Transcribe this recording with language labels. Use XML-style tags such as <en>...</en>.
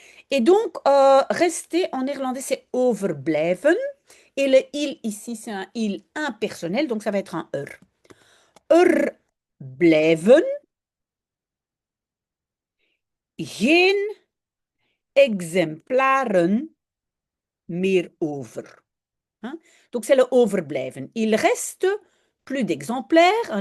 <fr>Et donc, rester en néerlandais, c'est overblijven. Et le il ici, c'est un il impersonnel, donc ça va être un er.</fr> <nl>Er blijven geen exemplaren meer over.</nl> <fr>Hein? Donc, c'est le overblijven. Il reste plus d'exemplaires.</fr>